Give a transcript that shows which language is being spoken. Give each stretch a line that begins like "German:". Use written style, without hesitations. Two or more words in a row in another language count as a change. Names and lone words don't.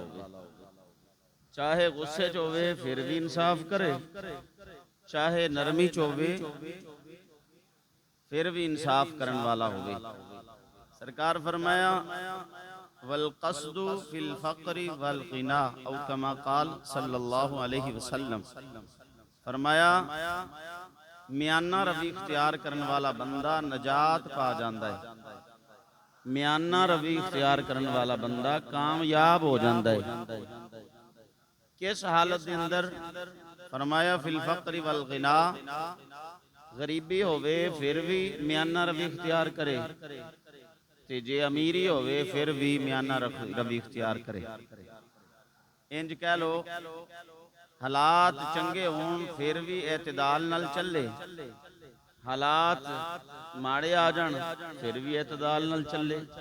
Punjabi: چاہے غصے چ ہووے پھر بھی انصاف کرے، چاہے نرمی چ ہووے پھر بھی انصاف کرن والا ہووے. سرکار فرمایا
Arabic: والقصد في الفقر والغنى أو كما قال صلى الله عليه وسلم.
Urdu: فرمایا میانہ روی اختیار کرنے والا بندہ نجات پا جاتا ہے. میانہ روی اختیار کرنے والا بندہ کامیاب ہو جاتا ہے. کس حالت کے اندر?
Punjabi: فرمایا
Arabic: في الفقر والغنى,
Punjabi: غریبی ہووے پھر بھی میانہ روی اختیار کرے، تے جے امیری ہووے پھر بھی میانہ روی اختیار کرے. انج کہہ لو حالات چنگے ہون پھر بھی اعتدال نال چلے، حالات ماڑے آ جان پھر بھی اعتدال نال چلے.